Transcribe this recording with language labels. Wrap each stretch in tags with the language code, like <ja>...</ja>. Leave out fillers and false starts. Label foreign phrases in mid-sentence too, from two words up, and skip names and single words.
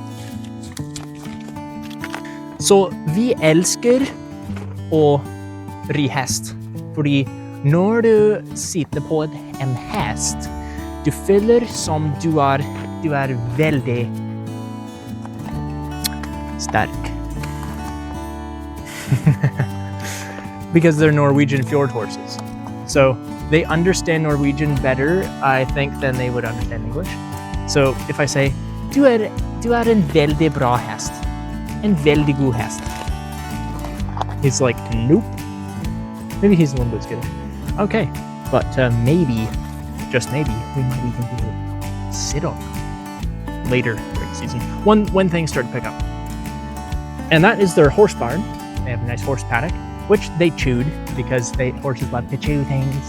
<no>Så vi elsker å ri hest, fordi når du sitter på en hest, du føler som du er veldig sterk.</no> <en>Because they're Norwegian fjord horses. So they understand Norwegian better, I think, than they would understand English. So if I say,</en> <no>du er en veldig bra hest. En veldig god hest.</no> <en>He's like, nope. Maybe he's a little bit scared. Okay, but maybe, just maybe, we might even be able to sit on later during the season when things start to pick up. And that is their horse barn. They have a nice horse paddock, which they chewed because horses love to chew things.</en>